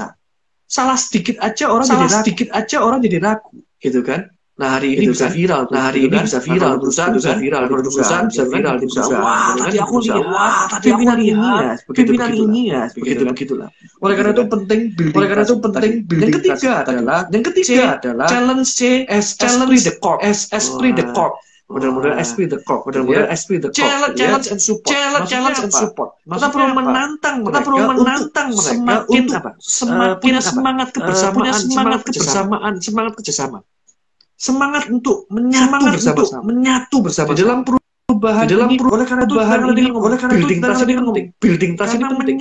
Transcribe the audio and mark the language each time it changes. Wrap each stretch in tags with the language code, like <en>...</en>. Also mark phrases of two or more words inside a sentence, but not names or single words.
<id>Salah sedikit aja orang jadi ragu, gitu kan. Nah, hari ini bisa viral. Perusahaan bisa viral. Wah, tadi aku lihat. Pimpinan ini ya. Begitulah. Oleh karena itu penting building. Yang ketiga adalah challenge</id> <fr>esprit de corps.</fr> <id>Mudah-mudahan</id> <fr>esprit de corps.</fr> <en>Challenge and support.</en> <id>Kita perlu menantang mereka punya semangat kebersamaan. Semangat untuk menyatu bersama di dalam perubahan. Oleh karena itu</id> <en>building trust</en> <id>ini penting.</id>